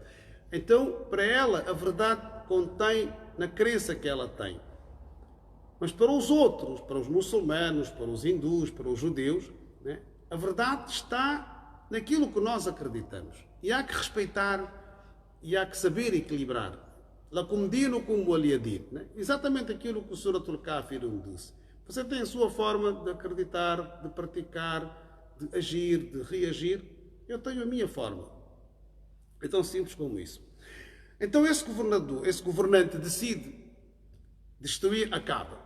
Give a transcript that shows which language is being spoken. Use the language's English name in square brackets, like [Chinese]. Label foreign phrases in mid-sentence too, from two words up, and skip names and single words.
[Portuguese] Então, para ela, a verdade contém na crença que ela tem. Mas para os outros, para os muçulmanos, para os hindus, para os judeus, né, a verdade está naquilo que nós acreditamos. E há que respeitar e há que saber equilibrar. [Arabic] لكم دينكم ولي دين, [Portuguese] né? Exatamente aquilo que o Suratul Kafirun disse. Você tem a sua forma de acreditar, de praticar, de agir, de reagir. Eu tenho a minha forma. É tão simples como isso. Então esse governante decide destruir a Kaaba.